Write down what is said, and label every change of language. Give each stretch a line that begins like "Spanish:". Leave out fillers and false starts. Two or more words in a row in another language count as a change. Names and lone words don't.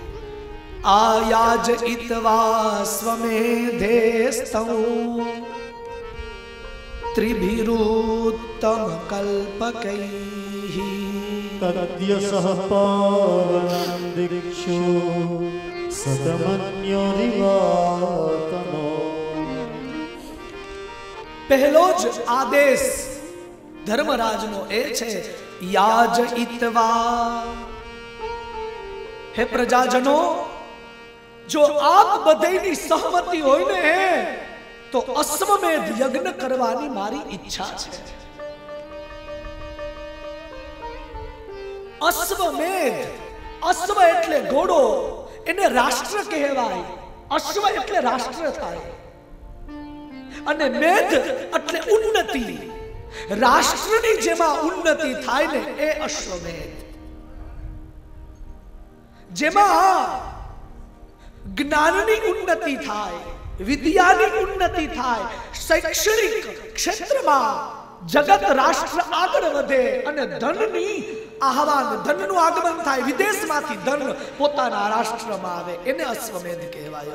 Sanskrit: आयाजयित्वा स्वमेधेस्तं त्रिभिरुत्तम कल्पकैः, तद्यशः पावनं दिक्षु शतमन्योरिवातनो.
Gujarati: પહેલો જ આદેશ ધર્મરાજનો એ છે,
Sanskrit: याजयित्वा।
Gujarati: હે પ્રજાજનો, જો આપ બધાઈની સહમતિ હોય ને તો અશ્વમેધ યજ્ઞ કરવાની મારી ઇચ્છા છે। અશ્વમેધ, અશ્વ એટલે ઘોડો, એને રાષ્ટ્ર કહેવાય। અશ્વ એટલે રાષ્ટ્ર થાય અને મેધ એટલે ઉન્નતિ। રાષ્ટ્રની જેમાં ઉન્નતિ થાય ને એ અશ્વમેધ, જેમાં જ્ઞાનની ઉન્નતિ થાય, વિદ્યાની ઉન્નતિ થાય, શૈક્ષણિક ક્ષેત્રમાં જગત રાષ્ટ્ર આગળ વધે અને ધનની આહવાન, ધનનું આગમન થાય, વિદેશમાંથી ધન પોતાના રાષ્ટ્રમાં આવે, એને અશ્વમેધ કહેવાયો।